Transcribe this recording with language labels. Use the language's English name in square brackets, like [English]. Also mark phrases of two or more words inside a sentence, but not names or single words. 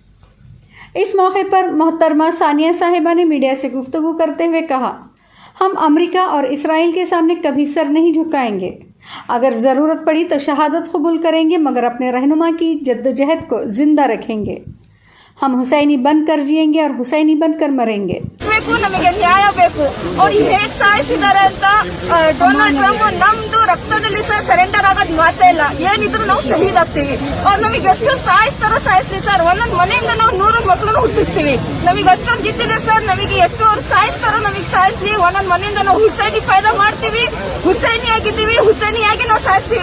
[Urdu] اس موقع پر محترمہ ثانیہ صاحبہ نے میڈیا سے گفتگو کرتے ہوئے کہا، ہم امریکہ اور اسرائیل کے سامنے کبھی سر نہیں جھکائیں گے. اگر ضرورت پڑی تو شہادت قبول کریں گے، مگر اپنے رہنما کی جدوجہد کو زندہ رکھیں گے. ہم حسینی بن کر جئیں گے اور حسینی بن کر مریں گے. [Kannada] ನಮಗೆ ನ್ಯಾಯ ಬೇಕು. ಅವ್ರು ಹೇಗೆ ಸಾಯಿಸಿದ್ದಾರೆ ಅಂತ ಡೊನಾಲ್ಡ್ ಟ್ರಂಪ್ ನಮ್ದು ರಕ್ತದಲ್ಲಿ ಸಹ ಸರೆಂಡರ್ ಆಗೋದು ಮಾತೇ ಇಲ್ಲ. ಏನಿದ್ರು ನಾವು ಶಹೀದ್ ಆಗ್ತೀವಿ. ಅವ್ರು ನಮಗೆ ಎಷ್ಟು ಸಾಯಿಸ್ತಾರೋ ಸಾಯಿಸ್ಲಿ ಸರ್. ಒಂದೊಂದು ಮನೆಯಿಂದ ನಾವು 100 ಮಕ್ಕಳನ್ನು ಹುಟ್ಟಿಸ್ತೀವಿ. ನಮಗೆ ಅಷ್ಟೊಂದು ಗಿತ್ತಿದೆ ಸರ್. ನಮಗೆ ಎಷ್ಟು ಅವ್ರು ಸಾಯಿಸ್ತಾರೋ ನಮಗೆ ಸಾಯಿಸ್ಲಿ. ಒಂದೊಂದು ಮನೆಯಿಂದ ನಾವು ಹುಸೈನಿ ಫೈದಾ ಮಾಡ್ತೀವಿ, ಹುಸೈನಿ ಆಗಿದ್ದೀವಿ, ಹುಸೈನಿಯಾಗಿ ನಾವು ಸಾಯಿಸ್ತೀವಿ.